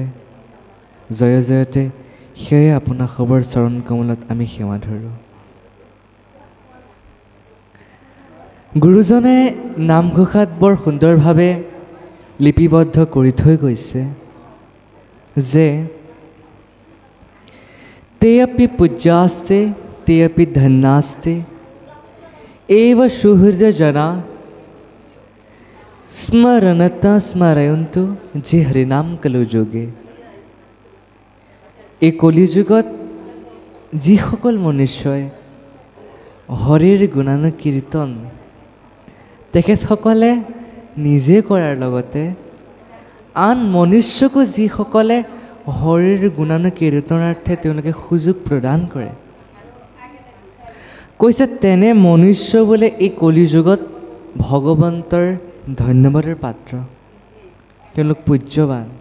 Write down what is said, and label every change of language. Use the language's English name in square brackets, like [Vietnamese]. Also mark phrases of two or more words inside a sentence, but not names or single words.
[Assamese] জয় জয়তে সেয়ে আপোনাক সবৰ চৰণ কমলত আমি সেৱা ধৰোঁ। গুৰুজনে নামঘোষাত বৰ সুন্দৰভাৱে লিপিবদ্ধ কৰি থৈ গৈছে যে [Sanskrit] ते अपि पूज्यास्ते ते अपि धन्यास्ते एव सुहृदजना स्मरणता स्मरयन्तु जे हरिनाम कलुযোগে। [Assamese] এই কলিযুগত যিসকল মনুষ্যই হৰিৰ গুণানুকীৰ্তন তেখেতসকলে নিজে কৰাৰ লগতে আন মনুষ্যকো যিসকলে হৰিৰ গুণানুকীৰ্তনাৰ্থে তেওঁলোকে সুযোগ প্ৰদান কৰে, কৈছে তেনে মনুষ্য বোলে এই কলিযুগত ভগৱন্তৰ ধন্যবাদৰ পাত্ৰ, তেওঁলোক পূজ্যৱান।